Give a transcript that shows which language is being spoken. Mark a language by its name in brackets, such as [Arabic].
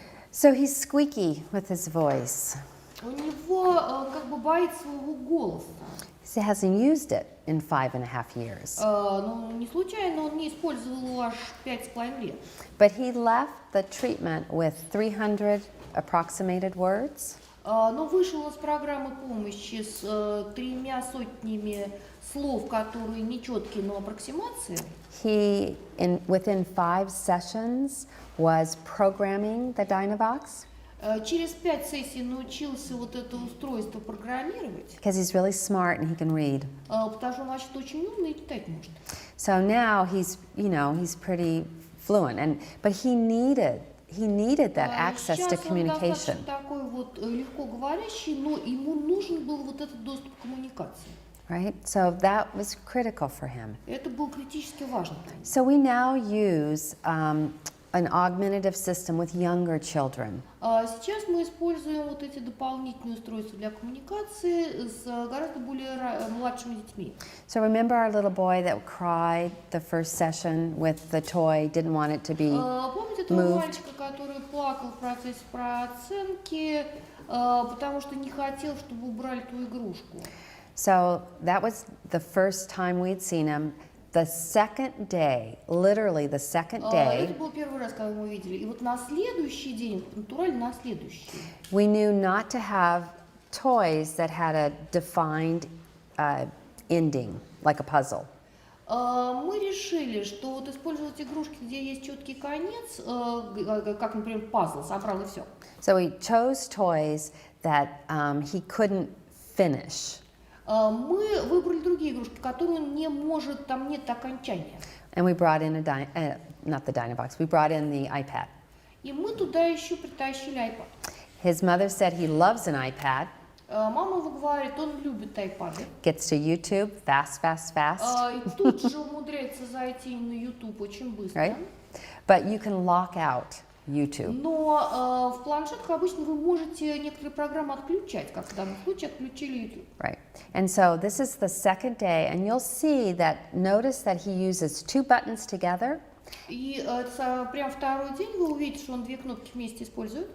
[English] So he's squeaky with his voice. [Russian] У него как бы боится своего голоса. [English] He hasn't used it in 5.5 years. [Russian] Ну, не случайно он не использовал его аж 5,5 лет. [English] But he left the treatment with 300 approximated words. [Russian] Но вышел он с программы помощи с 300 слов, которые нечеткие, но аппроксимации. [English] He, within 5 sessions, was programming the Dynavox. [Russian] Через 5 сессий научился вот это устройство программировать. [English] Because he's really smart and he can read. [Russian] Потому что он вообще очень умный и читать может. [English] So now he's pretty fluent, but he needed that access to communication. [Russian] Сейчас он достаточно такой вот легко говорящий, но ему нужен был вот этот доступ к коммуникации. [English] Right? So that was critical for him. [Russian] Это было критически важно. [English] So we now use an augmentative system with younger children. [Russian] Сейчас мы используем вот эти дополнительные устройства для коммуникации с гораздо более младшими детьми. [English] So remember our little boy that cried the first session with the toy, didn't want it to be [Russian] Помните того мальчика, который плакал в процессе прооценки, потому что не хотел, чтобы убрали ту игрушку? [English] So that was the first time we'd seen him. The second day, literally the second day, [Russian] Это был первый раз, когда мы его видели. И вот на следующий день, натурально на следующий, [English] we knew not to have toys that had a defined ending, like a puzzle. [Russian] мы решили, что вот использовать игрушки, где есть четкий конец, как, например, пазл, собрал и все. [English] So we chose toys that he couldn't finish. [Russian] Мы выбрали другие игрушки, которые он не может, там нет окончания. [English] And we brought in not the Dynavox, we brought in the iPad. [Russian] И мы туда еще притащили iPad. [English] His mother said he loves an iPad, [Russian] Мама его говорит, он любит iPad. [English] gets to YouTube fast. [Russian] И тут же умудряется зайти на YouTube очень быстро. [English] Right? But you can lock out YouTube. [Russian] Но в планшетках обычно вы можете некоторые программы отключать, как в данном случае отключили YouTube. [English] Right. And so this is the second day, and you'll see that, notice that he uses 2 buttons together. [Russian] И прям второй день вы увидите, что он 2 кнопки вместе использует.